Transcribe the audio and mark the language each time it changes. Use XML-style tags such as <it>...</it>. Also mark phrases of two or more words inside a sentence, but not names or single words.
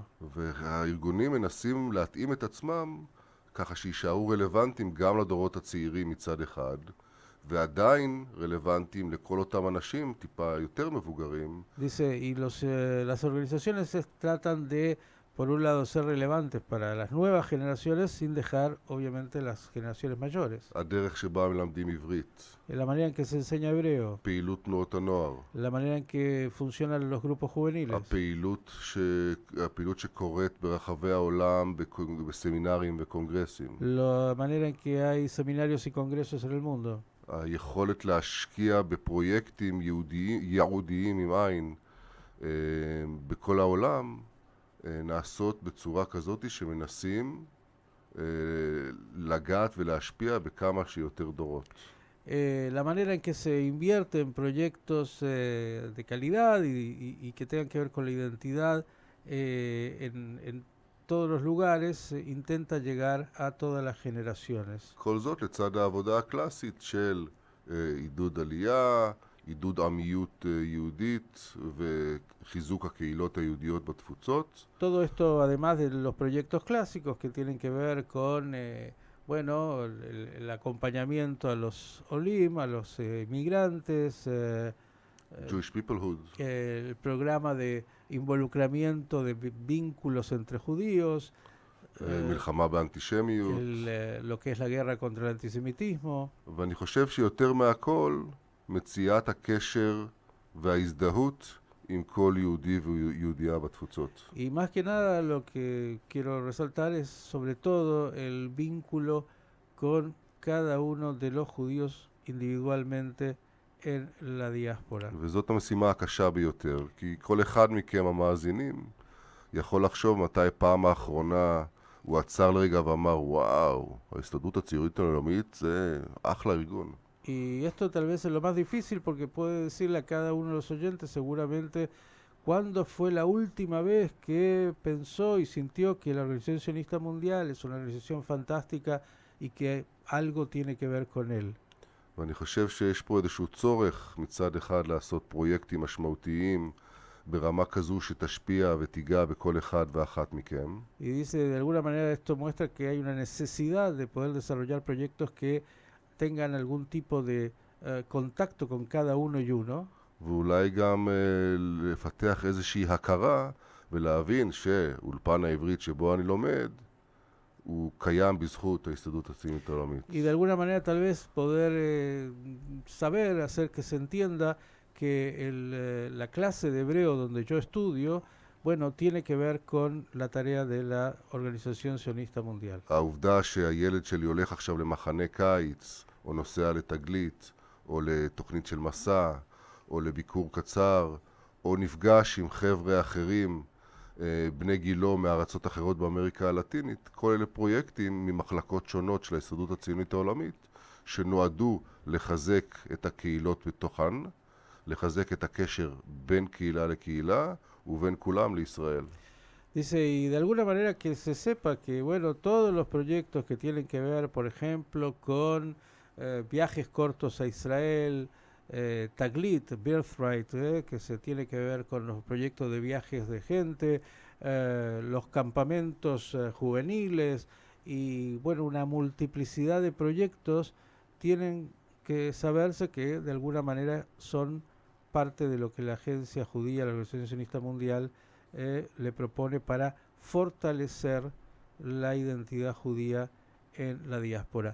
<he>והארגונים מנסים להתאים את עצמם ככה שישארו רלוונטיים גם לדורות הצעירים מצד אחד, ועדיין רלוונטיים לכל אותם אנשים טיפה יותר מבוגרים.</he> <es>Dice, y las organizaciones tratan de, por un lado, ser relevantes para las nuevas generaciones sin dejar, obviamente, las generaciones mayores.</es> <he>הדרך שבה מלמדים עברית,</he> <es>La manera en que se enseña hebreo,</es> <he>פעילות תנועות הנוער,</he> <es>la manera en que funcionan los grupos juveniles,</es> <he>הפעילות שקורית ברחבי העולם בסמינרים וקונגרסים.</he> <es>la manera en que hay seminarios y congresos en el mundo.</es> <he>היכולת להשקיע בפרויקטים ייעודיים עם עין בכל העולם נעשות בצורה כזאת שמנסים לגעת ולהשפיע בכמה שיותר דורות.</he> <es>La manera en que se invierte en proyectos de calidad y que tengan que ver con la identidad en todos los lugares intenta llegar a todas las generaciones.</es> <he>כל זאת לצד העבודה הקלאסית של עידוד עלייה, עידוד עמיות יהודית וחיזוק הקהילות היהודיות בתפוצות.</he> <es>Todo esto además de los proyectos clásicos que tienen que ver con bueno, el acompañamiento a los olim, a los migrantes,</es> <en>Jewish Peoplehood.</en> <es>el programa de involucramiento de vínculos entre judíos,</es> <he>מלחמה באנטישמיות.</he> <es>lo que es la guerra contra el antisemitismo.</es> <he>ואני חושב שיותר מהכל מציאת הקשר וההזדהות עם כל יהודי ויהודייה בתפוצות.</he> <es>Y más que nada lo que quiero resaltar es sobre todo el vínculo con cada uno de los judíos individualmente en la diáspora.</es> <he>וזאת המשימה הקשה ביותר, כי כל אחד מכם המאזינים יכול לחשוב מתי פעם האחרונה הוא עצר לרגע ואמר, וואו, ההסתדרות הציונית העולמית זה אחלה ארגון.</he> <es>Y esto tal vez es lo más difícil porque puede decirle a cada uno de los oyentes seguramente cuándo fue la última vez que pensó y sintió que la Organización Sionista Mundial es una organización fantástica y que algo tiene que ver con él.</es> <he>ואני חושב שיש פה איזשהו צורך מצד אחד לעשות פרויקטים משמעותיים ברמה כזו שתשפיע ותיגע בכל אחד ואחת מכם.</he> <es>Y dice, de alguna manera esto muestra que hay una necesidad de poder desarrollar proyectos que tengan algún tipo de contacto con cada uno y uno.</es> <he>ואולי גם לפתח איזושהי הכרה ולהבין שאולפן העברית שבו אני לומד הוא קיים בזכות ההסתדרות הציונית העולמית.</he> <es>Y de alguna manera tal vez poder saber, hacer que se entienda que la clase de hebreo donde yo estudio, bueno, tiene que ver con la tarea de la Organización Sionista Mundial.</es> <he>העובדה שהילד שלי הולך עכשיו למחנה קיץ, או נוסע לתגלית, או לתוכנית של מסע, או לביקור קצר, או נפגש עם חבר'ה אחרים, בני גילו מארצות אחרות באמריקה הלטינית, כל אלה פרויקטים ממחלקות שונות של ההסתדרות הציונית העולמית, שנועדו לחזק את הקהילות בתוכן, לחזק את הקשר בין קהילה לקהילה ובין כולם לישראל.</he> <es>Dice, y de alguna manera que se sepa que, bueno, todos los proyectos que tienen que ver, por ejemplo, con viajes cortos a Israel, Taglit, Birthright, que se tiene que ver con los proyectos de viajes de gente, los campamentos juveniles y, bueno, una multiplicidad de proyectos tienen que saberse que de alguna manera son parte de lo que la Agencia Judía, la Organización Sionista Mundial, le propone para fortalecer la identidad judía en la diáspora.</es>